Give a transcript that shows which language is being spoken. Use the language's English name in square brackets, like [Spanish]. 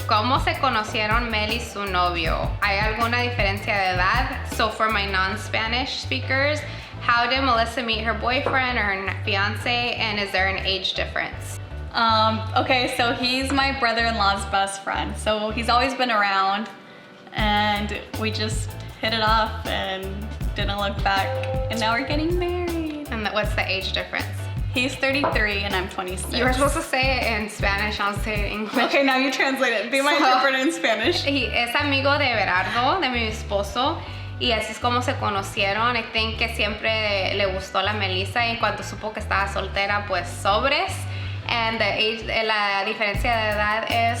[Spanish] ¿Cómo se conocieron Mel y su novio? ¿Hay alguna diferencia de edad? [English] So for my non-Spanish speakers, how did Melissa meet her boyfriend or her fiance, and is there an age difference? Okay, so he's my brother-in-law's best friend. So he's always been around, and we just hit it off and didn't look back, and now we're getting married. And what's the age difference? He's 33 and I'm 26. You were supposed to say it in Spanish, I'll say it in English. Okay, now you translate it. Be my interpreter in Spanish. [Spanish] He es amigo de Berardo, de mi esposo, y así es como se conocieron. [English] I think [Spanish] que siempre le gustó la Melissa, y cuando supo que estaba soltera, pues sobres. [English] And the age, [Spanish] la diferencia de edad es